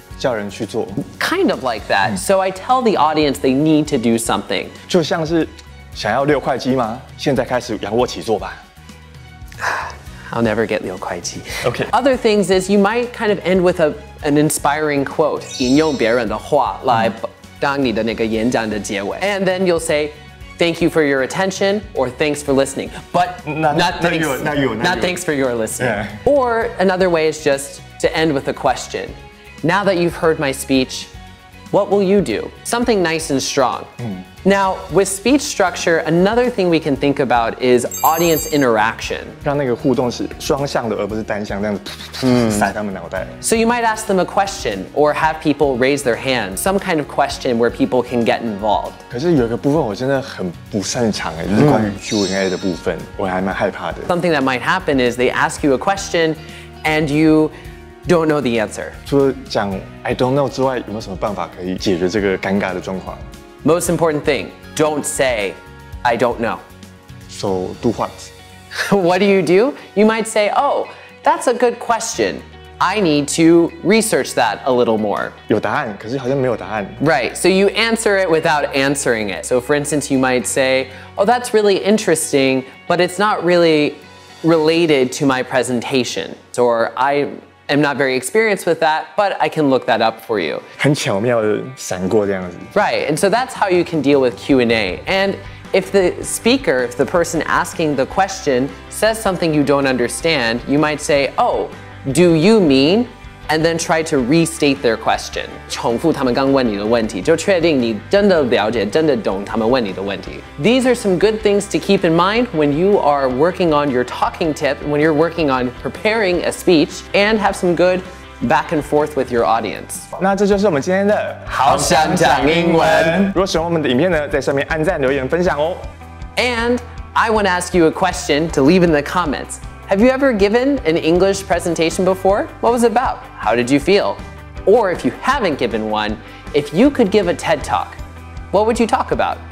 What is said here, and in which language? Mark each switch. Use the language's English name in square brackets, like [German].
[Chinese] 叫人去做， [English] Kind of like that. So I tell the audience they need to do something. [Chinese] 就像是想要6块肌吗？现在开始仰卧起坐吧。 [English] I'll never get 6块肌. Okay. Other things is you might kind of end with an inspiring quote. [Chinese] 引用别人的话来当你的那个演讲的结尾. [English] And then you'll say, thank you for your attention, or thanks for listening. But not thanks for your listening. Yeah. Or another way is just to end with a question. Now that you've heard my speech, what will you do? Something nice and strong. Now, with speech structure, another thing we can think about is audience interaction. [Chinese] 让那个互动是双向的，而不是单向，这样子塞他们脑袋。 [English] So you might ask them a question or have people raise their hand, some kind of question where people can get involved. [Chinese] 可是有一个部分我真的很不擅长哎，就是关于 Q&A 的部分，我还蛮害怕的。 [English] Something that might happen is they ask you a question and you don't know the answer. [Chinese] 除了讲 [English] I don't know [Chinese] 之外，有没有什么办法可以解决这个尴尬的状况 [English] Most important thing, don't say, I don't know. ？So do what? What do? You might say, oh, that's a good question. I need to research that a little more. [Chinese] 有答案，可是好像没有答案。 [English] Right, so you answer it without answering it. So for instance, you might say, oh, that's really interesting, but it's not really related to my presentation. Or I'm not very experienced with that, but I can look that up for you. [Chinese] 很巧妙的闪过这样子。 [English] Right, and so that's how you can deal with Q&A. And if the speaker, if the person asking the question says something you don't understand, you might say, oh, do you mean? And then try to restate their question. [Chinese] 重复他们刚问你的问题，就确定你真的了解，真的懂他们问你的问题。 [English] These are some good things to keep in mind when you are working on your talking tip, when you're working on preparing a speech, and have some good back and forth with your audience. [Chinese] 那这就是我们今天的好想讲英文。如果喜欢我们的影片呢，在上面按赞、留言、分享哦。 [English] And I want to ask you a question to leave in the comments. Have you ever given an English presentation before? What was it about? How did you feel? Or if you haven't given one, if you could give a TED Talk, what would you talk about?